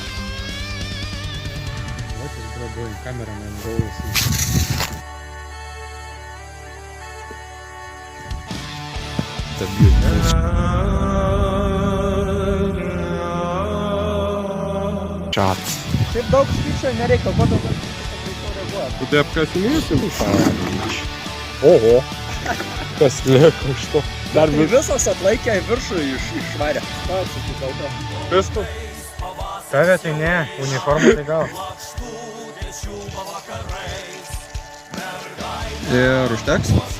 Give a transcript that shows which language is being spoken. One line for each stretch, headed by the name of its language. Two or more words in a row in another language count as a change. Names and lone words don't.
English: What is bro doing? Cameraman goes. The beautiful shot.
Lithuanian: Šiaip daug skaičių nereikia, kuo daug greičiau reaguoti.
Russian: Ты обкатился?
Lithuanian: Oho. Kas lieka iš to? Dar visas atlaikė viršų išvarė. Pistol? Tave tai ne, uniformą tai gal. Ir užteks?